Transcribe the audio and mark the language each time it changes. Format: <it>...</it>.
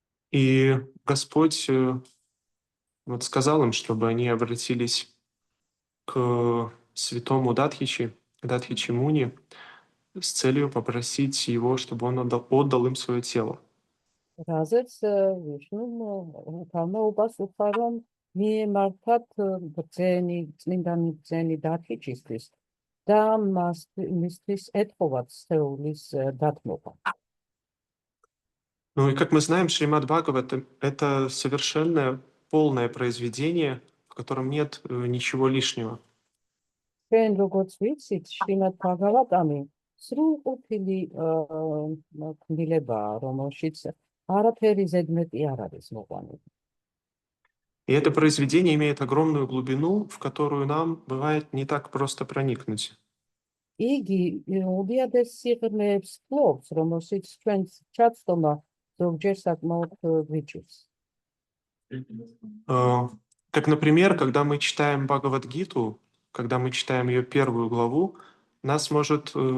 <ru>И Господь вот сказал им, чтобы они обратились к святому Датхичи Муни, с целью попросить его, чтобы он отдал им свое тело.</ru> <ka>რაზეც ვიშნუმ თავმოობას უხარ, რომ მიემართათ წმინდანი ბრძენი დათიჩისთვის და მისთვის ეთხოვათ სხეულის დათმობა.</ka> <ru>Ну и как мы знаем, Шримад Бхагават — это совершенное, полное произведение, в котором нет ничего лишнего.</ru> <ka>ჩვენ როგორც ვიცით, შრიმად ბჰაგავატამი სრულყოფილი ქმნილებაა, რომელშიც არაფერი ზედმეტი არ არის მოყვანილი.</ka> <ru>И это произведение имеет огромную глубину, в которую нам бывает не так просто проникнуть.</ru> <ka>იგი უდიადეს სიღრმეებს ფლობს, რომელშიც ჩვენ ჩაცდომა ზოგჯერ საკმაოდ გვიჭირს.</ka> <ru>Как, например, когда мы читаем Бхагавад-гиту, когда мы читаем ее первую главу, нас может</ru>